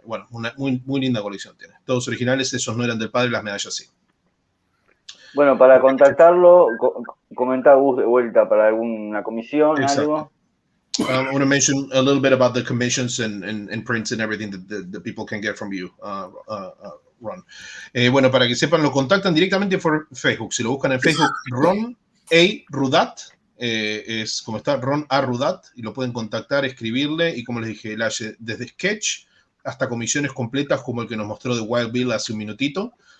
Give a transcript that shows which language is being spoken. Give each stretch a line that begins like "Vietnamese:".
Spanish: Una muy linda colección tiene. Todos originales, esos no eran del padre, las medallas sí. Bueno, para contactarlo, comenta Gus de vuelta para alguna comisión, Exacto. algo.
English: I want to mention a little bit about the commissions and prints and everything that people can get from you, Ron.
Spanish: Para que sepan, lo contactan directamente por Facebook. Si lo buscan en Facebook, Ron A. Rudat, es como está, Ron A. Rudat, y lo pueden contactar, escribirle, y como les dije, él hace desde sketch hasta comisiones completas, como el que nos mostró de Wild Bill hace un minutito.